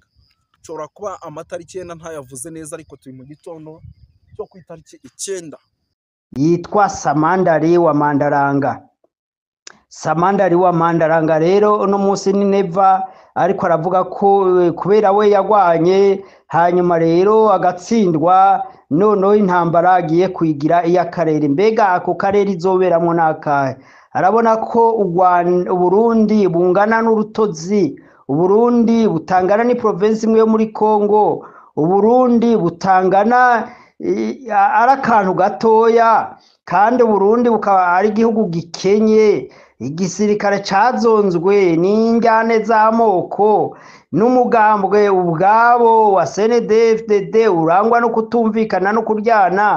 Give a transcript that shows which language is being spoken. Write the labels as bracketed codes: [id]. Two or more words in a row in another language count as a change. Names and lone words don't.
[rn] Ushobora kuba amatariki 9 ntayavuze neza, ariko turi mu gitondo cyo ku itariki 9. Yitwa Samandari wa Mandaranga rero uno munsi ni Neva, ariko aravuga ko kubera we yagwanye hanyuma rero agatsindwa, noneho intambara agiye kwigira iy'akarere. Mbega ako karere izoberamo n'akahe? Arabona ko Uburundi bungana n'urutozi, Uburundi butangana ni province imwe yo muri Kongo, Uburundi butangana ari akantu gatoya, kandi Uburundi bukaba ari igihugu gikenye, igisirikare cyazonzwe n'injyane z'amoko, n'umugambwe ubwabo wa CNDD-FDD urangwa no kutumvikana no kuryana.